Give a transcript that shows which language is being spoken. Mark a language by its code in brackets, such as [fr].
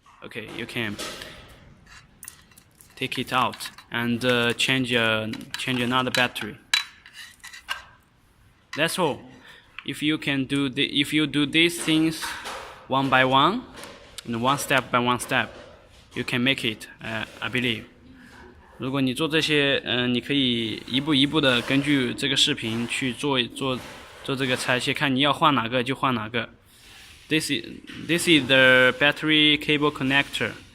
[en] OK, you can take it out and change another battery. That's all. If you do these things one by one, and one step by one step, you can make it, I believe. [zh] 如果你做这些，你可以一步一步的根据这个视频去做这个拆卸，看你要换哪个就换哪个。 [en] This is the battery cable connector.